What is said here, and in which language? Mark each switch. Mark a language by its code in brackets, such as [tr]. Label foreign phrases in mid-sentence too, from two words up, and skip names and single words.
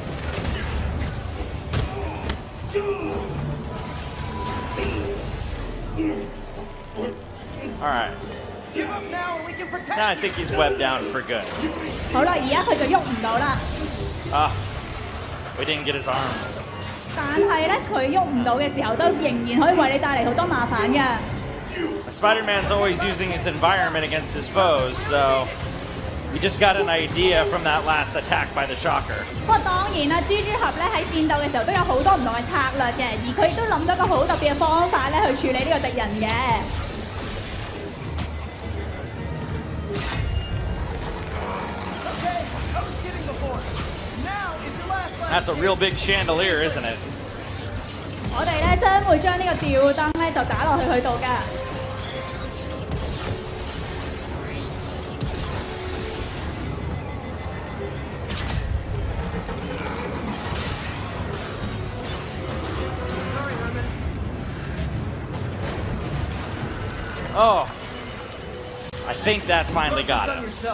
[en] All right. Give up now and we can protect Now I think he's webbed down for good. [yue] 好啦，而家佢就喐唔到啦。 [en] We didn't get his arms. [yue] 但係咧，佢喐唔到嘅時候，都仍然可以為你帶嚟好多麻煩嘅。 [en] Spider-Man's always using his environment against his foes, so we just got an idea from that last attack by the Shocker. [yue] 不過當然啦，蜘蛛俠咧喺戰鬥嘅時候都有好多唔同嘅策略嘅，而佢亦都諗到一個好特別嘅方法咧去處理呢個敵人嘅。 [en] Okay, I was kidding before. Now is your last That's a real big chandelier, isn't it? [yue] 我哋咧將會將呢個吊燈咧就打落去佢度㗎。 [en] Sorry, Herman. Oh. I think that finally got Focus on him. yourself.